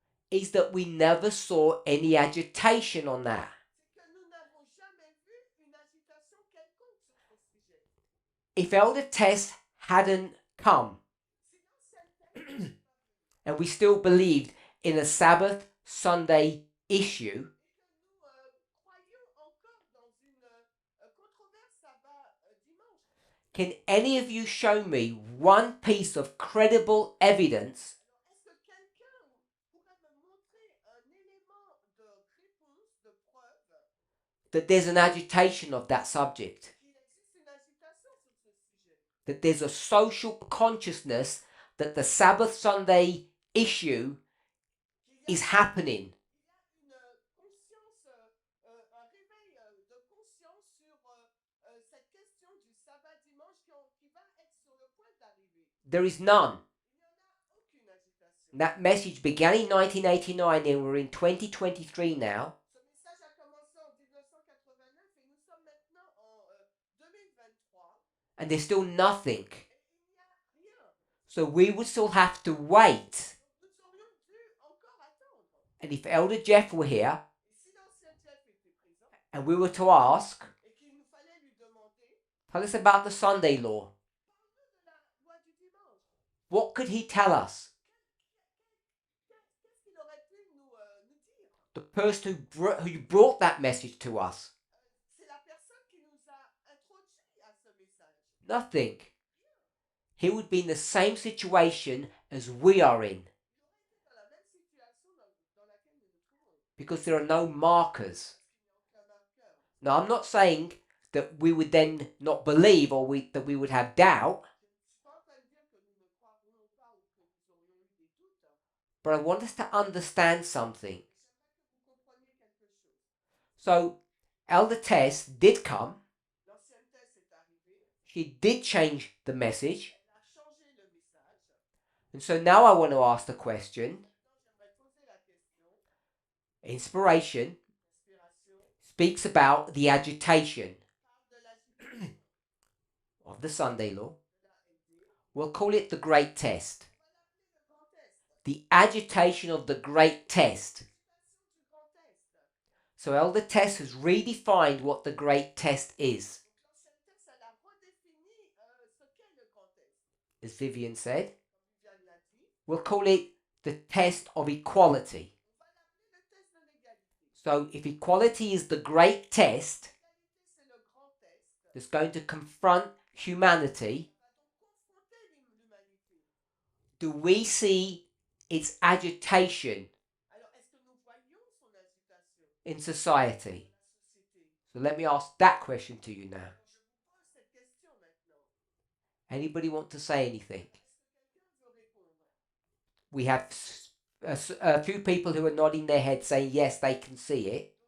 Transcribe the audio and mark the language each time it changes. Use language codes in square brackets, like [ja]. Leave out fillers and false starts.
[en] is that we never saw any agitation on that. [fr] c'est que nous n'avons jamais vu une agitation quelconque sur ce sujet. [en] If Elder Tess hadn't come [fr] Si l'ancienne thèse n'était pas venue [en] and we still believed in a Sabbath Sunday issue, [fr] et que nous croyions encore dans une controverse sabbat-dimanche, [en] can any of you show me one piece of credible evidence [fr] alors est-ce que quelqu'un pourrait me montrer un élément de réponse, de preuve, [en] that there's an agitation of that subject? [fr] qu'il existe une agitation sur ce sujet? [en] That there's a social consciousness that the Sabbath Sunday issue [fr] Qu'il y [en] is [fr] a, [en] happening. [fr] il y a une conscience, un réveil de conscience sur cette question du sabbat-dimanche qui va être sur le point d'arriver. [en] There is none. [fr] Il n'y en a aucune agitation. [en] That message began in 1989 and we're in 2023 now. [fr] Ce message a commencé en 1989 et nous sommes maintenant en 2023 [en] And there's still nothing. [fr] et il n'y a rien. [en] So we would still have to wait. [fr] Nous aurions dû encore attendre. [en] And if Elder Jeff were here [fr] Et si l'ancien Jeff était présent [en] and we were to ask, [fr] et qu'il nous fallait lui demander, [en] tell us about the Sunday law, [fr] parle-nous de la loi du dimanche. [en] what could he tell us? [fr] Qu'est-ce qu'il aurait pu nous dire? [en] The person who brought that message to us? [fr] C'est la personne qui nous a introduit à ce message. [en] Nothing. He would be in the same situation as we are in [fr] Il aurait été dans la même situation dans laquelle nous nous trouvons. [en] because there are no markers. [fr] Parce qu'il n'y a aucun marqueur. [en] Now, I'm not saying that we would then not believe or that we would have doubt, [fr] Je ne suis pas en train de dire que nous ne croirions pas ou que nous aurions eu des doutes. [en] but I want us to understand something. [fr] J'aimerais que vous compreniez quelque chose. [en] So, Elder Tess did come. [fr] L'ancienne thèse est arrivée. [en] She did change the message. [fr] Elle a changé le message. [en] And so now I want to ask the question. [fr] Maintenant, j'aimerais poser la question. [en] Inspiration [fr] Inspiration [en] speaks about the agitation [fr] parle de l'agitation [en] of the Sunday law. [fr] de la LD. [en] We'll call it the great test. [fr] On va l'appeler le grand test. [en] The agitation of the great test. [fr] L'agitation du grand test. [en] So Elder Tess has redefined what the great test is. [fr] Donc l'ancienne thèse, elle a redéfini ce qu'est le grand test. [en] As Vivian said, [fr] Comme Viviane l'a dit, [en] we'll call it the test of equality. [fr] on va l'appeler le test de l'égalité. [en] So if equality is the great test [fr] L'égalité, c'est le grand test. [en] that's going to confront humanity, [fr] On va donc confronter l'humanité. [en] do we see its agitation [fr] Alors, est-ce que nous voyons son agitation [en] in society? [fr] dans la société? [en] So let me ask that question to you now. [fr] Alors, je vous pose cette question maintenant. [en] Anybody want to say anything? [fr] Est-ce que quelqu'un veut répondre? [en] We have a few people who are nodding their head saying yes, they can see it.